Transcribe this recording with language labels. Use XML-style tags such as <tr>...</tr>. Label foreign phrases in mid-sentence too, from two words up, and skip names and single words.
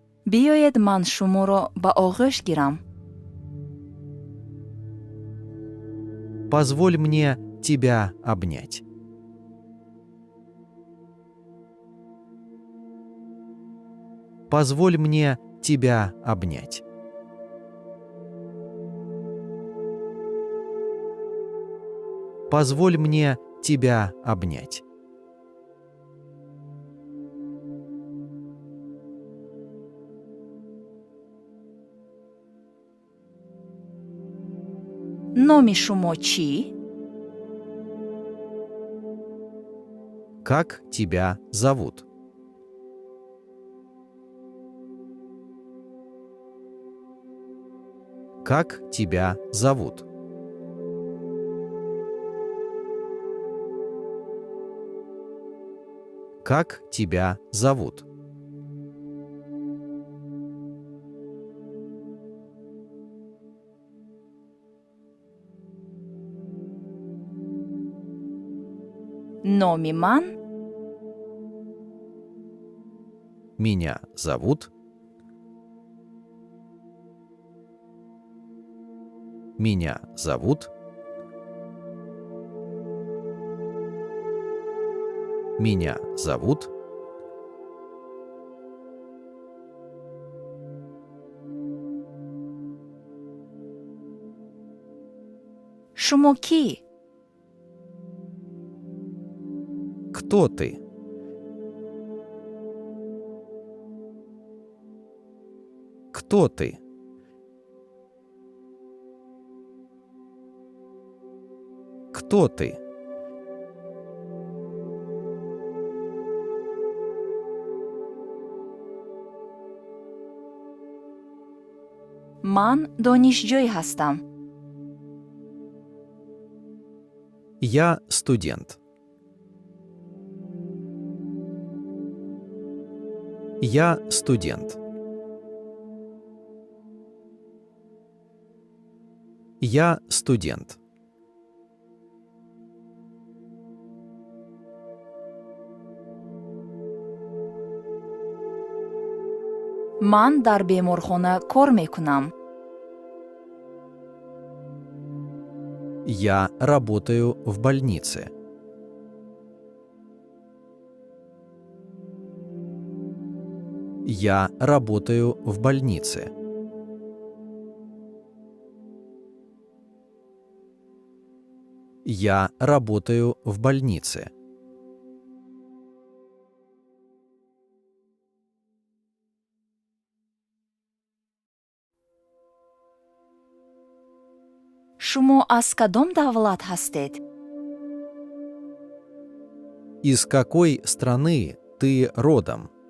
<tg>Биёед ман шуморо ба оғӯш гирам.</tg> <ru>Позволь мне тебя обнять. Позволь мне тебя обнять. Позволь мне тебя обнять.</ru> <tg>номи шумо чӣ?</tg> <ru>Как тебя зовут? Как тебя зовут? Как тебя зовут?</ru> <tg>номи ман</tg> <ru>Меня зовут. Меня зовут. Меня зовут.</ru> <tg>шумо кӣ?</tg> <ru>Кто ты? Кто ты? Кто ты?</ru> <tg>ман донишҷӯй ҳастам.</tg> <ru>Я студент. Я студент. Я студент.</ru> <tg>ман дар беморхона кор мекунам.</tg> <ru>Я работаю в больнице. Я работаю в больнице. Я работаю в больнице.</ru> <tg>шумо аз кадом давлат ҳастед?</tg> <ru>Из какой страны ты родом?</ru>